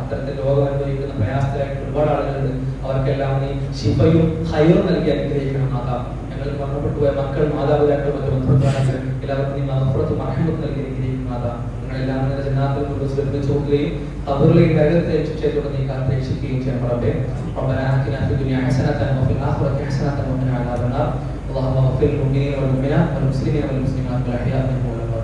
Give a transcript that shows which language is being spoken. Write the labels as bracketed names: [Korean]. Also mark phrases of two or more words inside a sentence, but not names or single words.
[Malayalam] അത്തരത്തിൽ രോഗം അനുഭവിക്കുന്ന പ്രയാസത്തിലായിട്ട് ഒരുപാട് ആളുകളുണ്ട്. അവർക്കെല്ലാം നീ ശിഫയും ഹൈറും നൽകി അനുഗ്രഹിക്കണം നാഥ. ഞങ്ങൾക്ക് മരണപ്പെട്ടു പോയ മക്കൾ, മാതാപിതാക്കൾ, മറ്റു ബന്ധുക്കളാണ് എല്ലാവർക്കും നീ മഹഫറത്തും റഹ്മത്തും നൽകി അനുഗ്രഹിക്കണം നാഥ. ഞങ്ങളെല്ലാം നിന്റെ ജന്നാത്തുൽ ഫിർദൗസിൽ ഒരുമിച്ച് നോക്കുകയും ഖബറിലേക്ക് നരകത്തെ ശിക്ഷയോടെ നീ കാത്തുരക്ഷിക്കുകയും ചെയ്യണം റബ്ബേ. [Arabic] ربنا آتنا في الدنيا حسنة وفي الآخرة حسنة وقنا عذاب النار. اللهم اغفر للمؤمنين والمؤمنات والمسلمين والمسلمات والأحياء منهم